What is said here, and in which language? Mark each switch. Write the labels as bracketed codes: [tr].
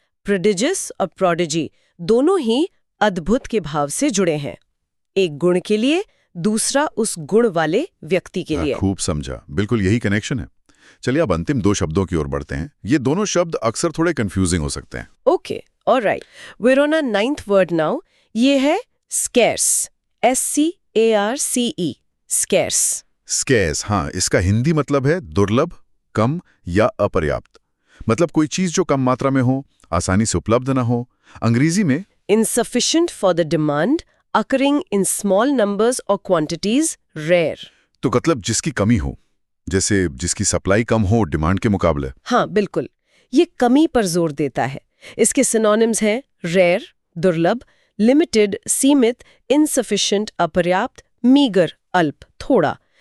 [hi] Prodigious और prodigy दोनों ही अद्भुत के भाव से जुड़े हैं, एक गुण के लिए, दूसरा उस गुण वाले व्यक्ति के लिए। खूब समझा, बिल्कुल यही कनेक्शन है। चलिए अब अंतिम दो शब्दों की ओर बढ़ते हैं। ये दोनों शब्द अक्सर थोड़े कंफ्यूजिंग हो सकते हैं। [en] Okay, alright, we're on our 9th word now. [hi] ये है scarce. [en] S-C-A-R-C-E. Scarce. [hi] Scarce, हाँ, इसका हिंदी मतलब है दुर्लभ, कम या अपर्याप्त। मतलब कोई चीज जो कम मात्रा में हो, आसानी से उपलब्ध न हो। अंग्रेजी में [en] insufficient for the demand, occurring in small numbers or quantities, rare. [hi] तो मतलब जिसकी कमी हो, जैसे जिसकी सप्लाई कम हो डिमांड के मुकाबले। हाँ, बिल्कुल, ये कमी पर जोर देता है। इसके सिनोनिम्स हैं रेयर, दुर्लभ, लिमिटेड, सीमित, इनसफिशिएंट, अपर्याप्त, मीगर, अल्प, थोड़ा।